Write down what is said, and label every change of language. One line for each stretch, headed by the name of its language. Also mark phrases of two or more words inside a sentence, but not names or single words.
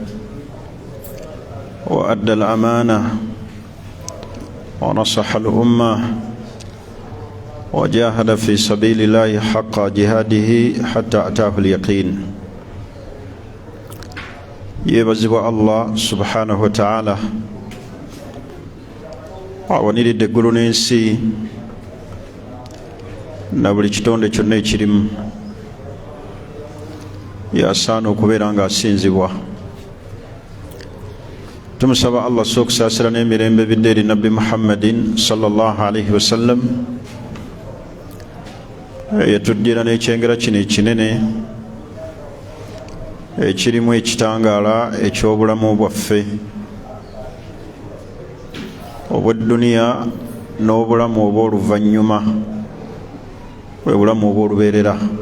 Arabic: وأدى الأمانة ونصح الأمة وجاهد في سبيل الله حق جهاده حتى أتاه اليقين. يبزب الله سبحانه وتعالى
Ganda: awaniridde eggulu n'ensi na buli kitonde kyonna ekirimu, yasaana okubeera nga asinzibwa. Tumusaba Allah okusaasira n'emirembe bidde eri Nabbi Muhammadin
Arabic: صلى الله عليه وسلم,
Ganda: yatujjira n'ekyengera kino ekinene ekirimu ekitangaala eky'obulamu bwaffe obw'edduniya n'obulamu obw'oluvannyuma, bwe bulamu obw'olubeerera.